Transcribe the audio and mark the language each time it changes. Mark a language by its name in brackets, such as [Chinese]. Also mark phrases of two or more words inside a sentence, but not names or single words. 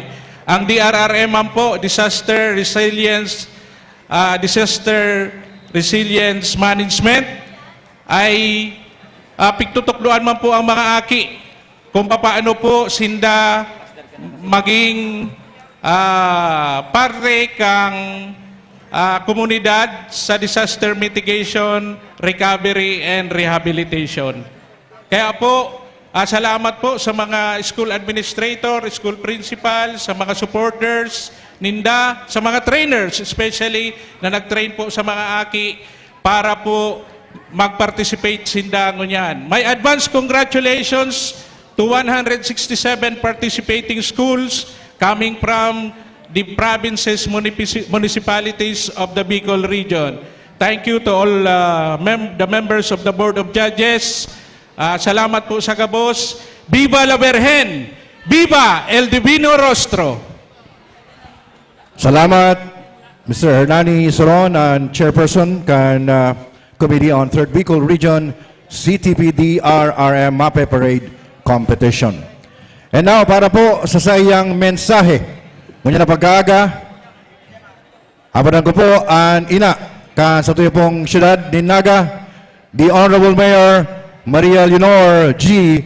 [Bikol] Ang DRRM man po, [English] Disaster Resilience Management, [Bikol] ay pigtutukluan man po ang mga aki kung paano po sinda maging parte kang komunidad sa [English] disaster mitigation, recovery, and rehabilitation. [Bikol] Kaya po, salamat po sa mga [English] school administrator, school principal, [Bikol] sa mga supporters, ninda, sa mga trainers, especially na nag-train po sa mga aki para po mag-participate sinda ngunyan. [English] My advance congratulations to 167 participating schools coming from the provinces, municipalities of the Bicol region. Thank you to all the members of the Board of Judges. [Bikol] Salamat po sa Gabos. [Spanish] Viva la Virgen! Viva el Divino Rostro! [Bikol] Salamat, Mr. [English] Hernani Soron, and Chairperson kan Committee on 3rd Bicol Region CTP-DRRM MAPE Parade Competition. [Bikol] And now, para po sa sayang mensahe, ngunyan na pagkaaga, abadan ko po ang ina kan sa tuyo pong siyudad ni Naga, [English] the Honorable Mayor [Bikol] Maria Leonor G.